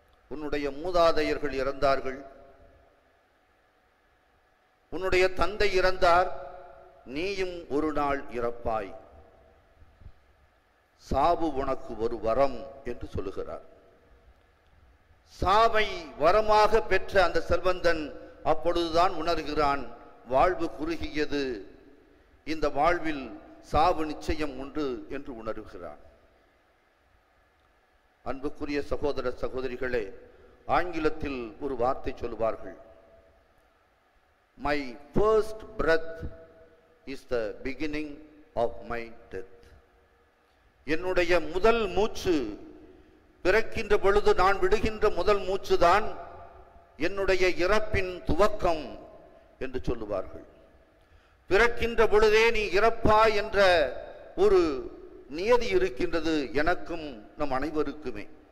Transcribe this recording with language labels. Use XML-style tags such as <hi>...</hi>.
<ta>உன்னுடைய மூதாதையர்கள் இறந்தார்கள், உன்னுடைய தந்தை இறந்தார், நீயும் ஒரு நாள் இறப்பாய், சாவு உனக்கு ஒரு வரம் என்று சொல்லுகிறார். சாவை வரமாக பெற்ற அந்த செல்வந்தன் அப்பொழுதுதான் உணர்கிறான், வாழ்வு குறுகியது, இந்த வாழ்வில் சாவு நிச்சயம் உண்டு என்று உணர்கிறான். அன்புக்குரிய சகோதர சகோதரிகளே, ஆங்கிலத்தில் ஒரு வார்த்தை சொல்லுவார்கள்,</ta> <en>My first breath is the beginning of my death.</en> <ta>என்னுடைய முதல் மூச்சு பிறக்கின்ற பொழுது நான் விடுகின்ற முதல் மூச்சுதான் என்னுடைய இறப்பின் துவக்கம் என்று சொல்லுவார்கள். பிறக்கின்ற பொழுதே நீ இறப்பாய் என்ற ஒரு நியதி இருக்கின்றது எனக்கும் நம் அனைவருக்குமே.</ta>